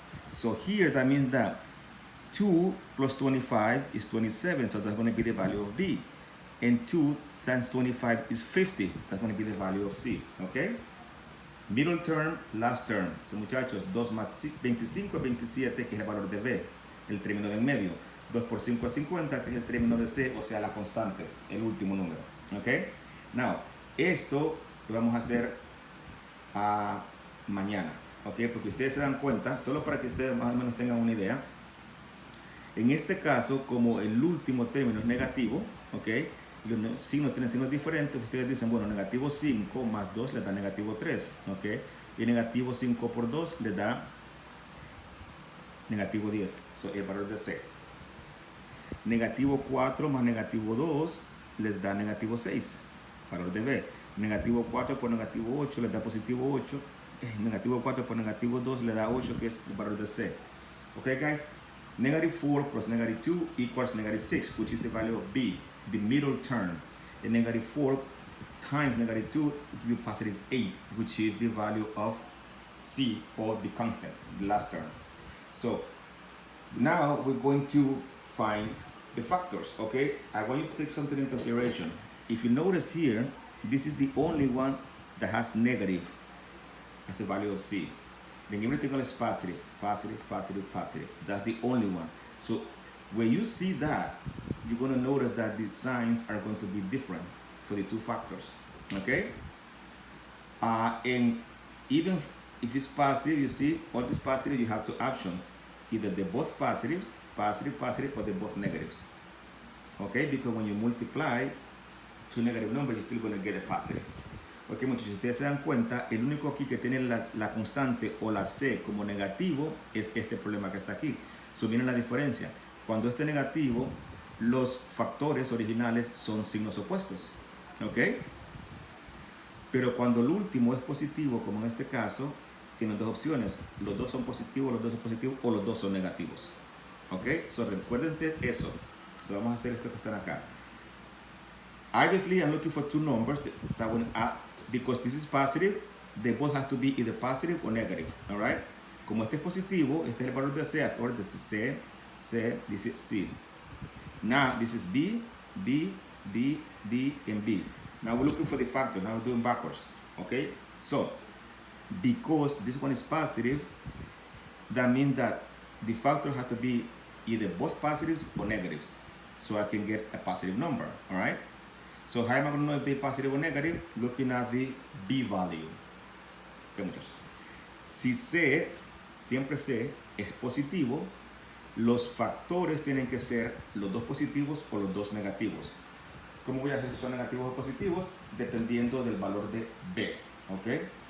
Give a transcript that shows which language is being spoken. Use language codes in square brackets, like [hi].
[en] So here, that means that 2 plus 25 is 27, so that's going to be the value of b. And 2 times 25 is 50, that's going to be the value of c, okay? Middle term, last term. [es] So muchachos, 2 más 25 es 27, que es el valor de B, el término del medio. 2 por 5 es 50, que es el término de C, o sea, la constante, el último número. ¿Ok? Now, esto lo vamos a hacer mañana. ¿Ok? Porque ustedes se dan cuenta, solo para que ustedes más o menos tengan una idea. En este caso, como el último término es negativo, ¿ok? Los signos tienen signos diferentes, ustedes dicen, bueno, negativo 5 más 2 les da negativo 3, ¿ok? Y negativo 5 por 2 les da negativo 10, el valor de C. Negativo 4 más negativo 2 les da negativo 6, valor de B. Negativo 4 por negativo 8 les da positivo 8. Negativo 4 por negativo 2 le da 8, que es el valor de C. [en] ¿Ok, guys? Negative 4 plus negative 2 equals negative 6, which is the value of B, the middle term. And negative 4 times negative 2 will give you positive 8, which is the value of C, or the constant, the last term. So now we're going to find the factors, okay? I want you to take something in consideration. If you notice here, this is the only one that has negative as a value of C. Then everything else is positive, positive, positive, positive. That's the only one. So when you see that, you're going to notice that the signs are going to be different for the two factors, okay? And even if it's positive, you see, all this positive, you have two options. Either they're both positives, positive, positive, or they're both negatives. Okay, because when you multiply two negative numbers, you're still going to get a positive. [es] Ok, muchachos, si ustedes se dan cuenta, el único aquí que tiene la constante o la C como negativo es este problema que está aquí. So, viene la diferencia. Cuando este negativo, los factores originales son signos opuestos. Ok, pero cuando el último es positivo, como en este caso, tienen dos opciones. Los dos son positivos, los dos son positivos, o los dos son negativos. Ok, so recuérdense eso. So, vamos a hacer esto que están acá. [en] Obviously, I'm looking for two numbers that will add, because this is positive, they both have to be either positive or negative, all right? [es] Como este es positivo, este es el valor de C, acuérdense, C, C, [en] this is C. Now, this is B, B, B, B, and B. Now we're looking for the factor, now we're doing backwards, okay? So, because this one is positive, that means that the factor has to be either both positives or negatives, so I can get a positive number, all right? So how am I going to know if they're positive or negative? Looking at the B value. Okay, muchachos. [es] Si C, siempre C, es positivo, los factores tienen que ser los dos positivos o los dos negativos. ¿Cómo voy a hacer si son negativos o positivos? Dependiendo del valor de B, ¿ok?